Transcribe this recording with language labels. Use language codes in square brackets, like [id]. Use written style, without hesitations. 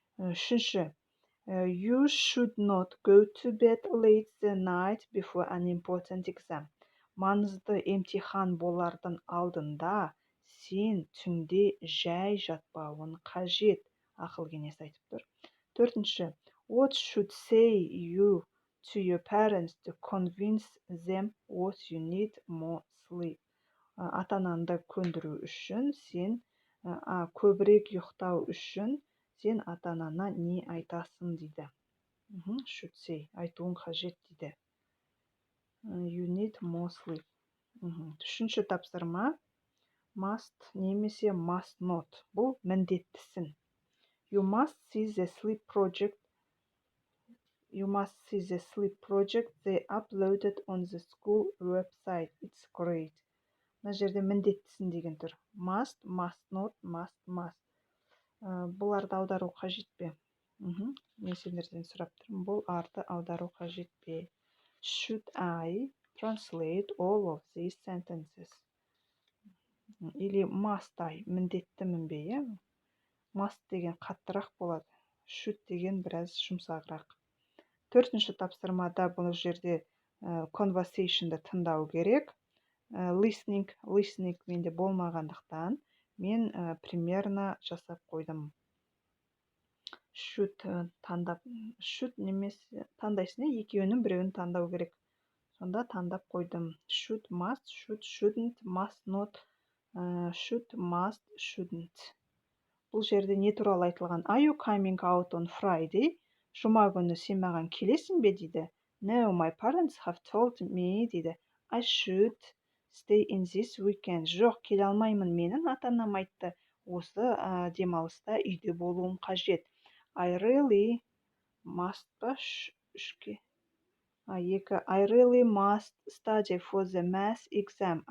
[kk] Үшінші, [en] you should not go to bed late the night before an important exam. [kk] Маңызды емтихан болардың алдында сен түнде жай жатпауын қажет. Ақыл кеңес айтып тұр. Төртінші, [en] what should say you to your parents to convince them what you need more sleep? [kk] Ата-анаңды көндіру үшін сен, көбірек ұйықтау үшін сен ата-анаңа не айтасың дейді. [en] Should say, [kk] айтуың қажет дейді. [en] You need more sleep. [kk] Үшінші тапсырма, must немесе must not. Бұл міндеттісің. [en] You must see the sleep project You must see the sleep project they uploaded on the school website. It's great. [kk] Мына жерде міндеттісін деген тұр. [en] Must, must not, must. [kk] Бұларды аудару қажет пе? Мен сендерден сұрап тұрмын. Бұл арты аудару қажет пе? [en] Should I translate all of these sentences? [ru] Или [en] must I? [kk] Міндеттімін бе, иә? Must деген қаттырақ болады. Should деген біраз жұмсағырақ. Төртінші тапсырмада бұл жерде conversation'ды тыңдау керек. Listening менде болмағандықтан мен [ru] примерно [kk] жасап қойдым. Should немесе таңдайсың, екеуінің біреуін таңдау керек. Сонда таңдап қойдым. [en] Should, must, shouldn't, must not, should, must, shouldn't. [kk] Бұл жерде не туралы айтылған? [en] Are you coming out on Friday? [kk] Жұма күні сен маған келесің бе дейді. [en] No, my parents have told me [kk] дейді. [en] I should stay in this weekend. [kk] Жоқ, келе алмаймын. Менің ата-анам айтты. Осы демалыста үйде болуым қажет. [en] I really must I really must study for the math exam.